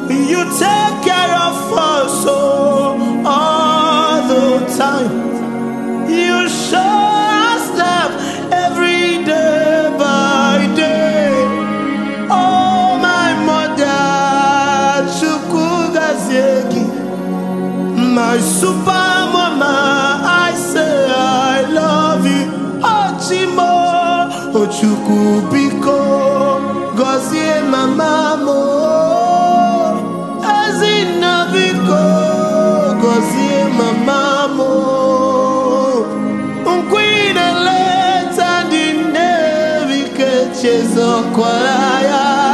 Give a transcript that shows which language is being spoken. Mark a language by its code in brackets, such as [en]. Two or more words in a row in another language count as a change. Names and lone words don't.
[en] You take care of us, oh, all the time. You show us love every day by day. Oh, my mother, [ig] Chukwu gọzie gị. [en] My super mama, I say I love you. [ig] Oh, Chimo, oh, Chukwu biko, gọzie mama m. Ezinna biko, gọzie mama m. Mgbe ị na-eleta ndị nne, biko echezokwala ya.